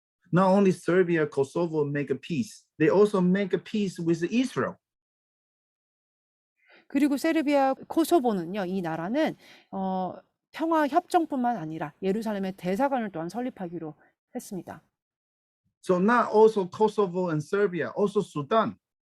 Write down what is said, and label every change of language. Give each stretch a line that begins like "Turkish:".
English: Not only Serbia, Kosovo make a peace, they also make a peace with Israel.
Korean: 그리고 세르비아, 코소보는요, 이 나라는 평화 협정뿐만 아니라 예루살렘의 대사관을 또한 설립하기로 했습니다.
English: So not also Kosovo and Serbia, also Sudan.